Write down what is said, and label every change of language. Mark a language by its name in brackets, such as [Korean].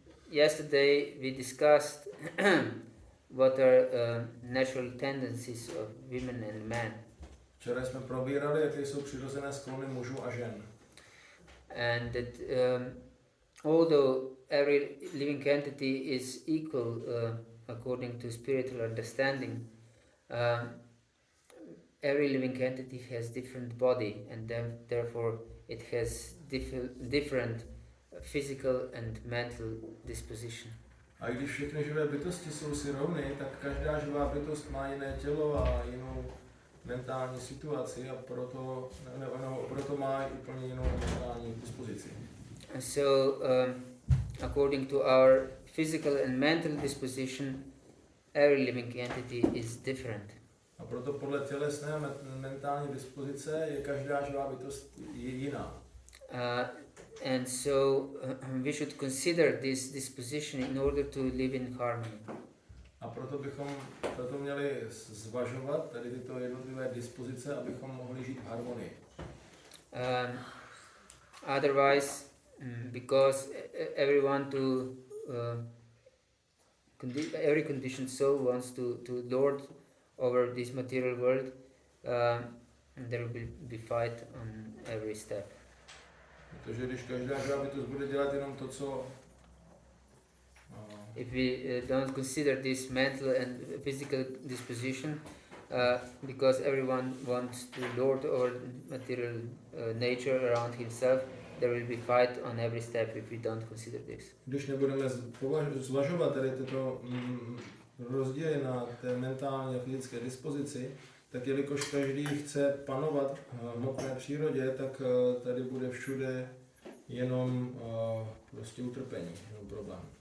[English] Yesterday we discussed what are natural tendencies of women and men. [Czech] Včera jsme probírali, jaké jsou přirozené sklony mužů a žen. [English] And that although every living entity is equal according to spiritual understanding, every living entity has different body, and therefore it has different physical and mental disposition. [Czech] A když všechny živé bytosti jsou si rovny, tak každá živá bytost má jiné tělo a jinou mentální situaci a proto má úplně jinou mentální dispozici. [English] So, according to our physical and mental disposition, every living entity is different. [Czech] A proto podle tělesné a mentální dispozice je každá živá bytost jiná. [English] And so we should consider this disposition in order to live in harmony. [Czech] A proto měli zvažovat tady tyto jednotlivé dispozice, abychom mohli žít v harmonii. [English] Otherwise, because every conditioned soul wants to lord over this material world, there will be fight on every step. [Czech] Protože když každá živá bytost bude dělat jenom to, co [English] if we don't consider this mental and physical disposition, because everyone wants to lord over material nature around himself, there will be fight on every step if we don't consider this. [Czech] Když nebudeme zvažovat tady tyto rozdíly na té mentální a fyzické dispozici, tak jelikož každý chce panovat v hmotné přírodě, tak tady bude všude jenom prostě utrpení, jenom problém.